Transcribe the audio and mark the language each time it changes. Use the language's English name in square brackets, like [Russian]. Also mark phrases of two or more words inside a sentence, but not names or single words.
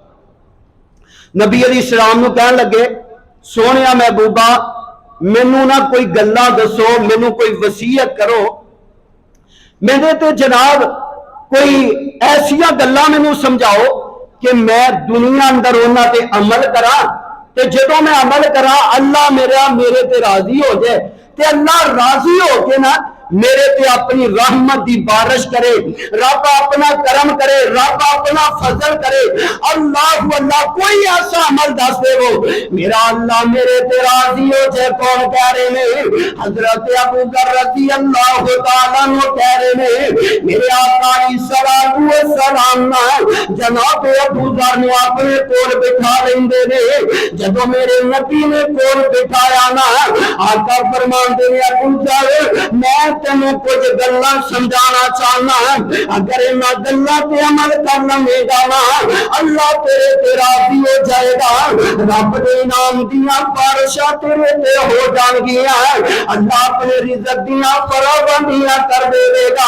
[Punjabi] نبی علیہ السلام نوں کہن لگے، سوہنیا محبوبا مینوں نہ کوئی گلاں دسو، مینوں کوئی وصیت کرو، میرے تے جناب کوئی ایسیاں گلاں مینوں سمجھاؤ کہ میں دنیا اندر اونہاں تے عمل کراں، تے جدوں میں عمل کراں اللہ میرے تے راضی ہو جائے، تے اللہ راضی ہو کے نہ میرے تے اپنی رحمت کی بارش کرے، رب اپنا کرم کرے، رب اپنا فضل کرے. اللہ اللہ کوئی ایسا عمل دس دیوو میرا اللہ میرے تے راضی ہو جائے. کون کہہ رہے نے؟ حضرت ابو ذر [Arabic] رضي الله تعالى عنه [Punjabi] کہہ رہے نے، میرے آقا سلام جناب ابو ذر نے اپنے کول بٹھا لیندے نے. جدوں میرے نبی نے کول بٹھایا نا، آقا فرماندے نے، ابو ذر میں تینوں کجھ گلاں سمجھانا چاہنا، اگر انہاں گلاں تے عمل کر لویں گا نا اللہ تیرے تے راضی ہو جائے گا، رب دے انعام دیاں بارشاں تیرے تے ہو جانگیاں، اللہ اپنے رزق دیاں فراوانیاں کر دیوے گا.